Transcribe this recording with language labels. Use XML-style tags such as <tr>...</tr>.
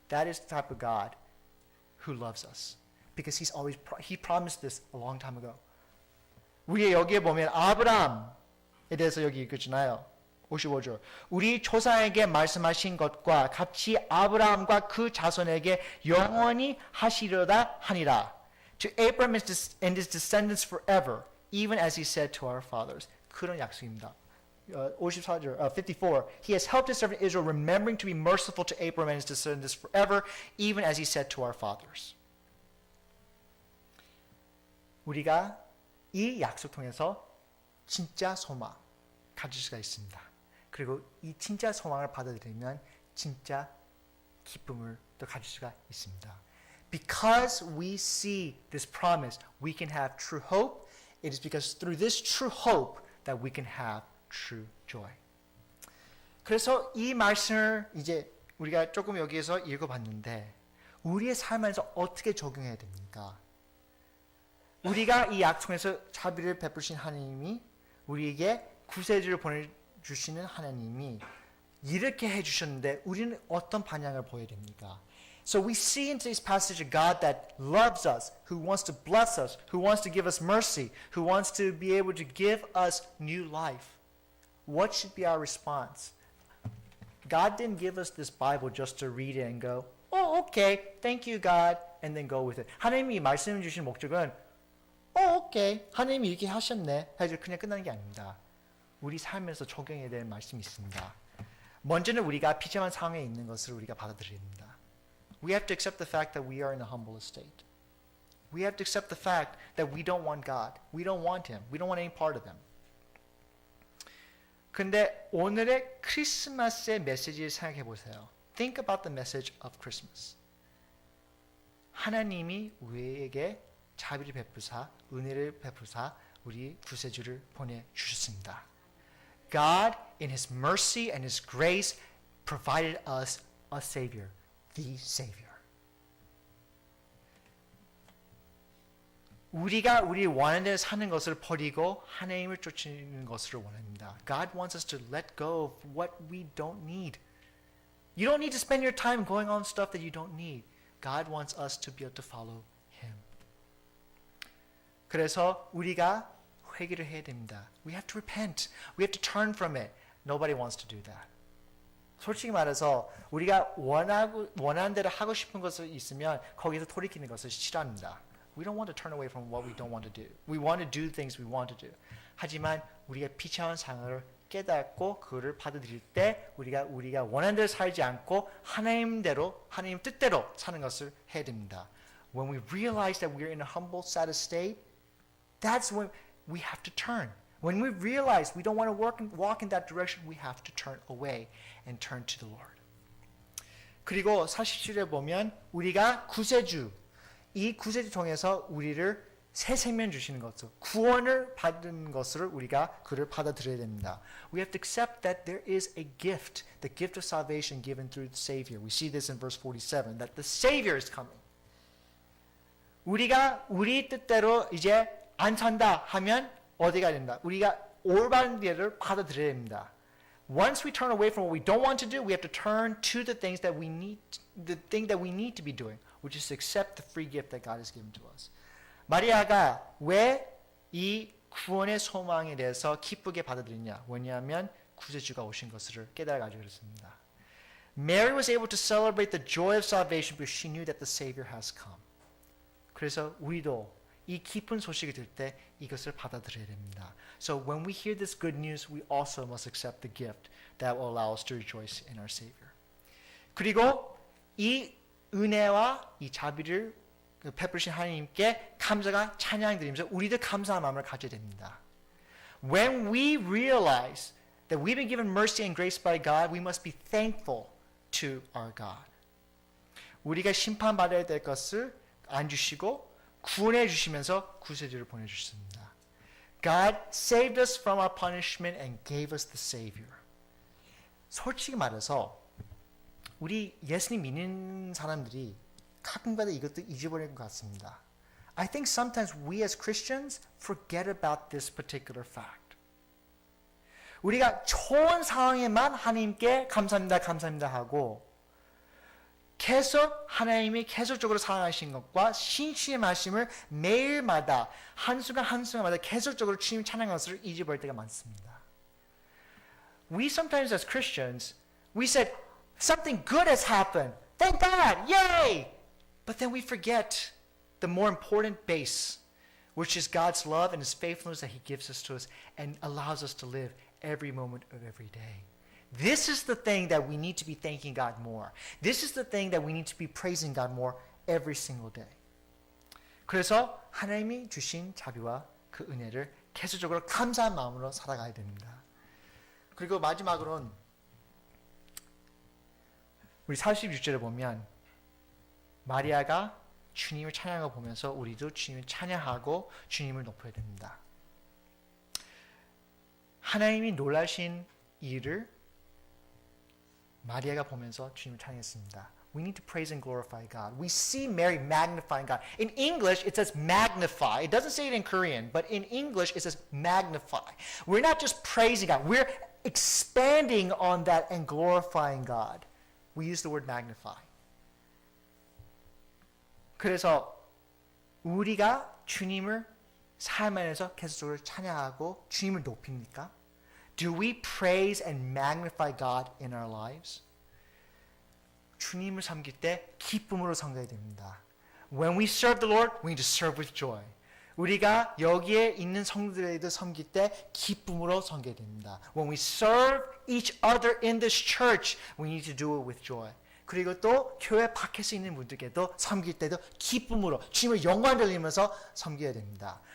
<en>That is the type of God who loves us, because He promised this a long time ago.</en> <ko>우리 여기에 보면 아브라함에 대해서 여기 읽었잖아요. 55절. 우리 조상에게 말씀하신 것과 같이 아브라함과 그 자손에게 영원히 하시려다 하니라.</ko> <en>To Abraham and his descendants forever, even as he said to our fathers.</en> <ko>그런 약속입니다. 54절, 54.</ko> <en>He has helped his servant Israel, remembering to be merciful to Abraham and his descendants forever, even as he said to our fathers.</en> <ko>우리가 이 약속 통해서 진짜 소망 가질 수가 있습니다. 그리고 이 진짜 소망을 받아들이면 진짜 기쁨을 또 가질 수가 있습니다.</ko> <en>Because we see this promise, we can have true hope. It is because through this true hope that we can have true joy.</en> <ko>그래서 이 말씀을 이제 우리가 조금 여기에서 읽어봤는데 우리의 삶에서 어떻게 적용해야 됩니까? 우리가 이 약속에서 자비를 베푸신 하나님이 우리에게 구세주를 보내주시는 하나님이 이렇게 해주셨는데 우리는 어떤 반응을 보여야 됩니까?</ko> <en>So we see in today's passage a God that loves us, who wants to bless us, who wants to give us mercy, who wants to be able to give us new life. What should be our response? God didn't give us this Bible just to read it and go, oh, okay, thank you, God, and then go with it.</en> <ko>하나님이 말씀 주신 목적은 오케이, 하나님이 이렇게 하셨네 해서 그냥 끝나는 게 아닙니다. 우리 삶에서 적용해야 될 말씀이 있습니다. 먼저는 우리가 비참한 상황에 있는 것을 우리가 받아들여야 됩니다.</ko> <en>We have to accept the fact that we are in a humble estate. We have to accept the fact that we don't want God. We don't want Him. We don't want any part of Him.</en> <ko>근데 오늘의 크리스마스의 메시지를 생각해 보세요.</ko> <en>Think about the message of Christmas.</en> <ko>하나님이 우리에게 자비를 베푸사, 은혜를 베푸사 우리 구세주를 보내주셨습니다.</ko> <en>God, in His mercy and His grace, provided us a Savior. The Savior.</en> <ko>우리가 우리 원하는 대로 사는 것을 버리고 하나님을 쫓는 것을 원합니다.</ko> <en>God wants us to let go of what we don't need. You don't need to spend your time going on stuff that you don't need. God wants us to be able to follow Him.</en> <ko>그래서 우리가 회개를 해야 됩니다.</ko> <en>We have to repent. We have to turn from it. Nobody wants to do that.</en> <ko>솔직히 말해서 우리가 원하는 대로 하고 싶은 것이 있으면 거기서 돌이키는 것을 싫어합니다.</ko> <en>We don't want to turn away from what we don't want to do. We want to do things we want to do.</en> <ko>하지만 우리가 비참한 상황을 깨닫고 그거를 받아들일 때 우리가 원하는 대로 살지 않고 하나님 뜻대로 사는 것을 해야 됩니다.</ko> <en>When we realize that we are in a humble, sad state, that's when we have to turn. When we realize we don't want to walk in that direction, we have to turn away and turn to the Lord.</en> <ko>그리고 47에 보면 우리가 이 구세주 통해서 우리를 새 생명 주시는 것을, 구원을 받은 것을 우리가 그를 받아들여야 됩니다.</ko> <en>We have to accept that there is a gift, the gift of salvation given through the Savior. We see this in verse 47, that the Savior is coming.</en> <ko>우리가 우리 뜻대로 이제 안 산다 하면 어디가 된다? 우리가 올바른 길을 받아들여야 됩니다.</ko> <en>Once we turn away from what we don't want to do, we have to turn to the things that we need, the thing that we need to be doing, which is to accept the free gift that God has given to us.</en> <ko>마리아가 왜 이 구원의 소망에 대해서 기쁘게 받아들이냐? 왜냐하면 구세주가 오신 것을 깨달아가지고 그렇습니다.</ko> <en>Mary was able to celebrate the joy of salvation because she knew that the Savior has come.</en> <ko>그래서 우리도 이 기쁜 소식이 들 때 이것을 받아들여야 됩니다.</ko> <en>So when we hear this good news, we also must accept the gift that will allow us to rejoice in our Savior.</en> <ko>그리고 이 은혜와 이 자비를 베푸신 하나님께 감사가 찬양드리면서 우리도 감사한 마음을 가져야 됩니다.</ko> <en>When we realize that we've been given mercy and grace by God, we must be thankful to our God.</en> <ko>우리가 심판받아야 될 것을 안 주시고 구원해 주시면서 구세주를 보내주셨습니다.</ko> <en>God saved us from our punishment and gave us the Savior.</en> <ko>솔직히 말해서 우리 예수님 믿는 사람들이 가끔가다 이것도 잊어버리는 것 같습니다.</ko> <en>I think sometimes we as Christians forget about this particular fact.</en> <ko>우리가 좋은 상황에만 하나님께 감사합니다, 감사합니다 하고 계속 하나님이 계속적으로 사랑하신 것과 신실의 말씀을 매일마다 한순간 한순간마다 계속적으로 주님 찬양하는 것을 잊어버릴 때가 많습니다.</ko> <en>We sometimes as Christians, we said something good has happened. Thank God, yay! But then we forget the more important base, which is God's love and His faithfulness that He gives us to us and allows us to live every moment of every day. This is the thing that we need to be thanking God more. This is the thing that we need to be praising God more every single day.</en> <ko>그래서 하나님이 주신 자비와 그 은혜를 계속적으로 감사한 마음으로 살아가야 됩니다. 그리고 마지막으로는 우리 46절에 보면 마리아가 주님을 찬양하고 보면서 우리도 주님을 찬양하고 주님을 높여야 됩니다. 하나님이 놀라신 일을 마리아가 보면서 주님을 찬양했습니다.</ko> <en>We need to praise and glorify God. We see Mary magnifying God. In English, it says magnify. It doesn't say it in Korean, but in English, it says magnify. We're not just praising God. We're expanding on that and glorifying God. We use the word magnify.</en> <ko>그래서 우리가 주님을 삶 안에서 계속적으로 찬양하고 주님을 높입니까?</ko> <en>Do we praise and magnify God in our lives?</en> <ko>주님을 섬길 때 기쁨으로 섬겨야 됩니다.</ko> <en>When we serve the Lord, we need to serve with joy.</en> <ko>우리가 여기에 있는 성도들에도 섬길 때 기쁨으로 섬겨야 됩니다.</ko> <en>When we serve each other in this church, we need to do it with joy.</en> <ko>그리고 또 교회 밖에서 있는 분들께도 섬길 때도 기쁨으로 주님을 영광 돌리면서 섬겨야 됩니다.</ko>